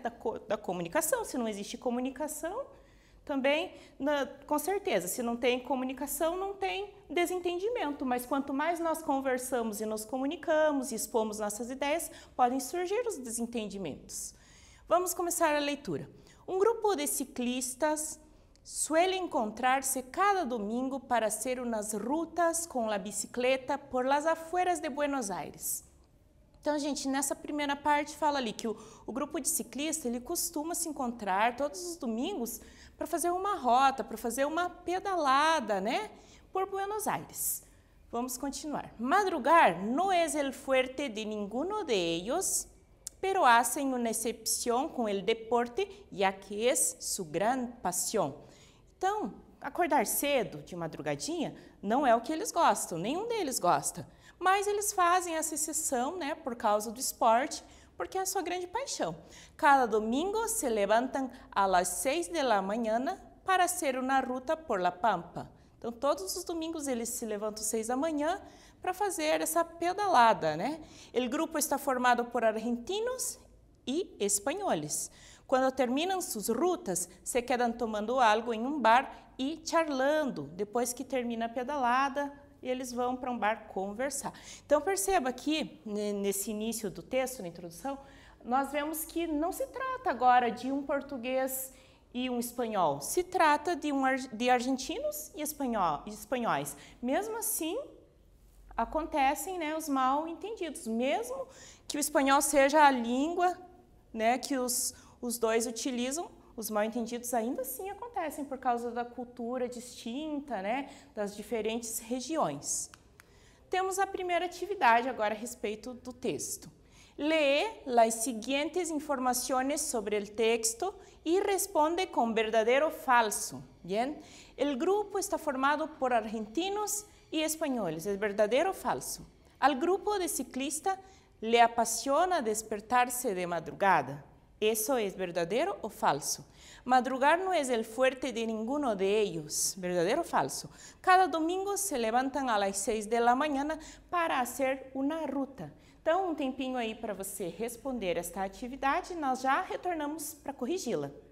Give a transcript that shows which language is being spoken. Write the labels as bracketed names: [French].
[Portuguese] da comunicação. Se não existe comunicação, também, com certeza, se não tem comunicação, não tem desentendimento. Mas quanto mais nós conversamos e nos comunicamos e expomos nossas ideias, podem surgir os desentendimentos. Vamos começar a leitura. [Spanish] Um grupo de ciclistas suele encontrar-se cada domingo para hacer unas rutas [Portuguese] com a bicicleta [Spanish] por las afueras de Buenos Aires. [Portuguese] Então, gente, nessa primeira parte fala ali que o grupo de ciclistas, ele costuma se encontrar todos os domingos para fazer uma rota, para fazer uma pedalada, né, por Buenos Aires. Vamos continuar. [Spanish] Madrugar no es el fuerte de ninguno de ellos, pero hacen una excepción con el deporte, ya que es su gran pasión. [Portuguese] Então, acordar cedo, de madrugadinha, não é o que eles gostam, nenhum deles gosta. Mas eles fazem essa exceção, né, por causa do esporte, porque é a sua grande paixão. [Spanish] Cada domingo se levantam a las 6 de la mañana para hacer una ruta por la Pampa. [Portuguese] Então, todos os domingos eles se levantam às 6 da manhã para fazer essa pedalada, né? O grupo está formado por argentinos e espanhóis. Quando terminam suas rutas, se quedam tomando algo em um bar e charlando. Depois que termina a pedalada, eles vão para um bar conversar. Então, perceba aqui, nesse início do texto, na introdução, nós vemos que não se trata agora de um português e um espanhol. Se trata de argentinos e espanhóis. Mesmo assim, acontecem, né, os mal-entendidos. Mesmo que o espanhol seja a língua, né, que os dois utilizam, os mal-entendidos ainda assim acontecem por causa da cultura distinta, né, das diferentes regiões. Temos a primeira atividade agora a respeito do texto. [Spanish] Lee las siguientes informaciones sobre el texto y responde con verdadero o falso. Bien? El grupo está formado por argentinos y españoles. ¿Es verdadero o falso? Al grupo de ciclistas le apasiona despertarse de madrugada. ¿Eso es verdadero o falso? Madrugar no es el fuerte de ninguno de ellos. ¿Verdadero o falso? Cada domingo se levantan a las 6 de la mañana para hacer una ruta. [Portuguese] Então, um tempinho aí para você responder esta atividade, nós já retornamos para corrigi-la.